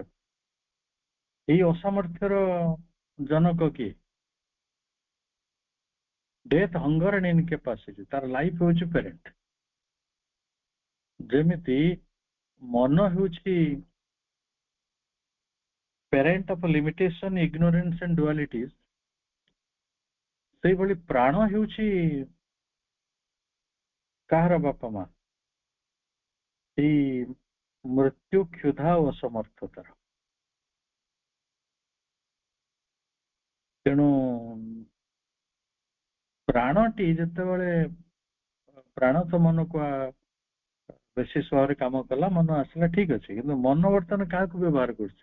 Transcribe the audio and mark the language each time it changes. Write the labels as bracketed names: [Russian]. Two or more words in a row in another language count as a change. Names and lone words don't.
[Odia] ଏଇ ଅସାମର୍ଥ୍ୟର ଜନକ କିଏ? [English] death, hunger and incapacity, [Odia] ତାର ଲାଇଫ ହେଉଛି ପ୍ୟାରେଣ୍ଟ। ଯେମିତି ମନ ହେଉଛି [English] parent of limitation, ignorance and dualities, [Odia] ସେଇଭଳି ପ୍ରାଣ ହେଉଛି କାହାର ବାପା ମା? ଏଇ ମୃତ୍ୟୁ, କ୍ଷୁଧା ଓ ଅସମର୍ଥତାର। ତେଣୁ ପ୍ରାଣଟି ଯେତେବେଳେ ପ୍ରାଣ ତ ମନକୁ ବେଶୀ ସହରେ କାମ କଲା, ମନ ଆସିଲା, ଠିକ ଅଛି, କିନ୍ତୁ ମନ ବର୍ତ୍ତମାନ କାହାକୁ ବ୍ୟବହାର କରୁଛି?